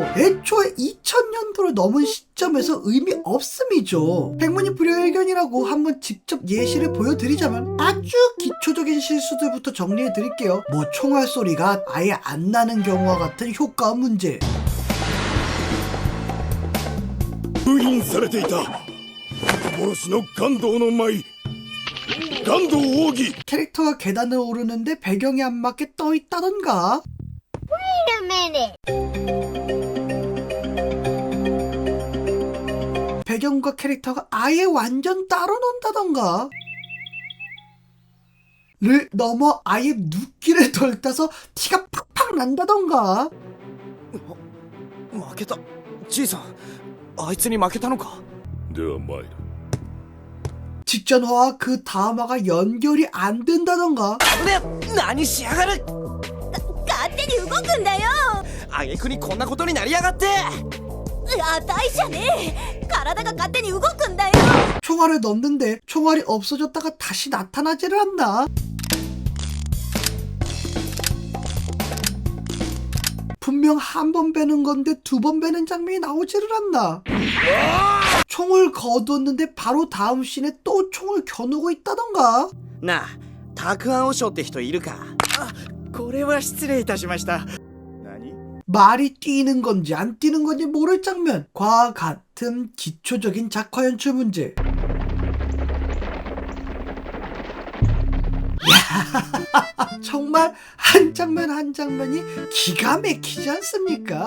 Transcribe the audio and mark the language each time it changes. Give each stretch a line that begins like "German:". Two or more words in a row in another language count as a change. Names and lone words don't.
Korean: 애초에 2000년도를 넘은 시점에서 의미 없음이죠. 백문이 불여일견이라고 한번 직접 예시를 보여드리자면 아주 기초적인 실수들부터 정리해드릴게요. 뭐 총알 소리가 아예 안 나는 경우와 같은 효과 문제,
Japanese: 封印されていた幻の感動の舞弾道奥義
Korean: 캐릭터가 계단을 오르는데 배경이 안 맞게 떠 있다던가. 배경과 캐릭터가 아예 완전 따로 논다던가. 를 넘어 아예 눕기를 덜따서 티가 팍팍 난다던가.
Japanese: 負けたじいさんあいつに負けたのかでは参る。
Korean: 직전 화와 그 다음 화가 연결이 안 된다던가.
Japanese: ね何しやがる勝手に動くんだよ。挙句にこんなことになりやがってあたいじゃねえ。体が勝手に動くんだよ。
Korean: 총알을 넣는데 총알이 없어졌다가 다시 나타나지를 않나? 분명 한 번 베는 건데 두 번 베는 장면이 나오지를 않나? 총을 거두었는데 바로 다음 씬에 또 총을 겨누고 있다던가?
Japanese: なあたくあん和尚って人いるかあこれは失礼いたしました何
Korean: 말이 뛰는 건지 안 뛰는 건지 모를 장면. 과와 같은 기초적인 작화 연출 문제. 정말 한 장면 한 장면이 기가 막히지 않습니까?